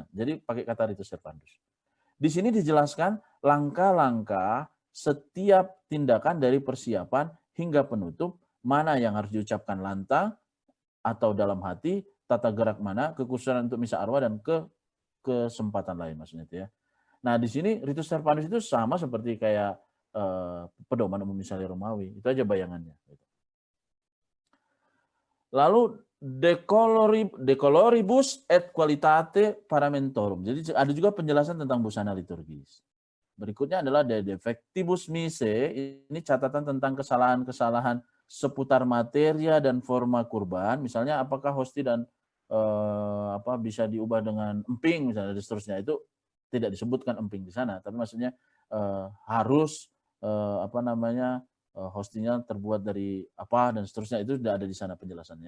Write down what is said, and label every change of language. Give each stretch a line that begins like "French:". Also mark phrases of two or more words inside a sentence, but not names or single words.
Indonesian: Jadi pakai kata Ritus Servandus. Di sini dijelaskan langkah-langkah setiap tindakan dari persiapan hingga penutup, mana yang harus diucapkan lantang atau dalam hati, tata gerak mana, kekhususan untuk misa arwah dan kesempatan lain maksudnya itu ya. Nah, di sini Ritus Servandus itu sama seperti kayak pedoman umum misalnya Romawi, itu aja bayangannya.
Latin: Lalu decoloribus et qualitate paramentorum.
Indonesian: Jadi ada juga penjelasan tentang busana liturgis. Berikutnya adalah
Latin: de defectibus mise,
Indonesian: ini catatan tentang kesalahan-kesalahan seputar materia dan forma kurban. Misalnya apakah hosti dan bisa diubah dengan emping misalnya dan seterusnya, itu tidak disebutkan emping di sana, tapi maksudnya harus hostinya terbuat dari apa dan seterusnya, itu sudah ada di sana penjelasannya.